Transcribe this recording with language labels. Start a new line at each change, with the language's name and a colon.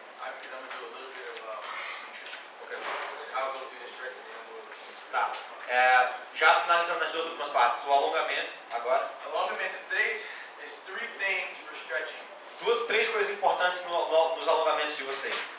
English: Because I'm going to do a little bit of nutrition. Ok. I'll go through the stretching and then we'll go.
Portuguese: Tá. Já finalizando as duas últimas partes, o alongamento agora.
English: Alongamento 3 is 3 things for stretching.
Portuguese: Três coisas importantes nos alongamentos de vocês.